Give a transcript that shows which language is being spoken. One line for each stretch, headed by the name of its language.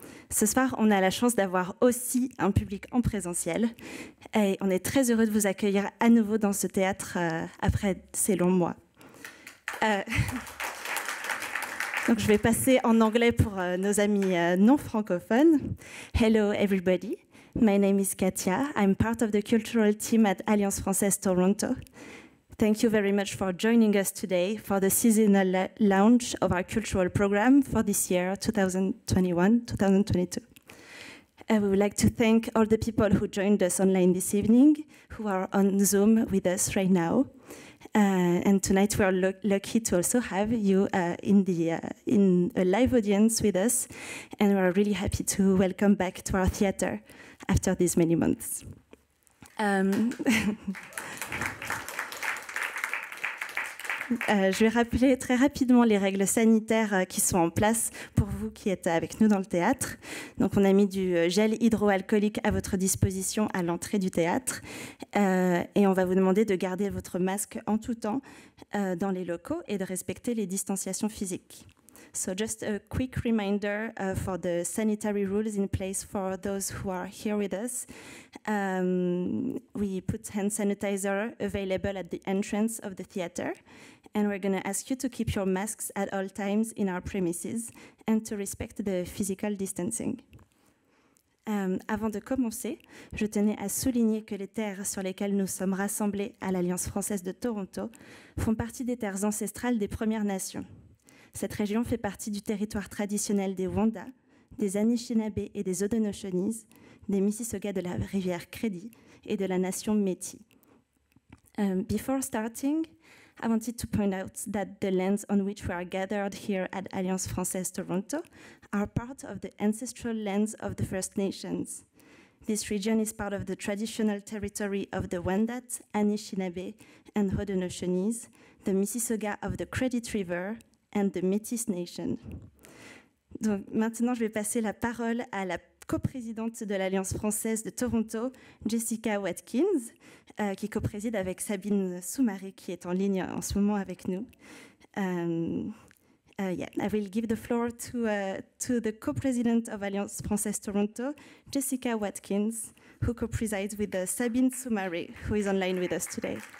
French: Ce soir, on a la chance d'avoir aussi un public en présentiel et on est très heureux de vous accueillir à nouveau dans ce théâtre après ces longs mois. Donc je vais passer en anglais pour nos amis non francophones.
English: Hello everybody, my name is Katia. I'm part of the cultural team at Alliance Française Toronto. Thank you very much for joining us today for the seasonal launch of our cultural program for this year, 2021-2022. We would like to thank all the people who joined us online this evening, who are on Zoom with us right now. And tonight we are lucky to also have you in a live audience with us, and we are really happy to welcome back to our theater after these many months.
French: Je vais rappeler très rapidement les règles sanitaires qui sont en place pour vous qui êtes avec nous dans le théâtre. Donc, on a mis du gel hydroalcoolique à votre disposition à l'entrée du théâtre et on va vous demander de garder votre masque en tout temps dans les locaux et de respecter les distanciations physiques.
English: So just a quick reminder for the sanitary rules in place for those who are here with us. We put hand sanitizer available at the entrance of the theater, and we're going to ask you to keep your masks at all times in our premises and to respect the physical distancing.
French: Avant de commencer, je tenais à souligner que les terres sur lesquelles nous sommes rassemblés à l'Alliance française de Toronto font partie des terres ancestrales des Premières Nations. Cette région fait partie du territoire traditionnel des Wendat, des Anishinaabe et des Haudenosaunee, des Mississauga de la rivière Crédit et de la nation Métis.
English: Before starting, I wanted to point out that the lands on which we are gathered here at Alliance Française Toronto are part of the ancestral lands of the First Nations. This region is part of the traditional territory of the Wendat, Anishinaabe, and Haudenosaunee, the Mississauga of the Credit River, and the Métis Nation.
French: Donc, maintenant, je vais passer la parole à la coprésidente de l'Alliance française de Toronto, Jessica Watkins, qui copréside avec Sabine Soumaré, qui est en ligne en ce moment avec nous.
English: I will give the floor to the co-president of Alliance Française Toronto, Jessica Watkins, who co-presides with Sabine Soumaré, who is online with us today.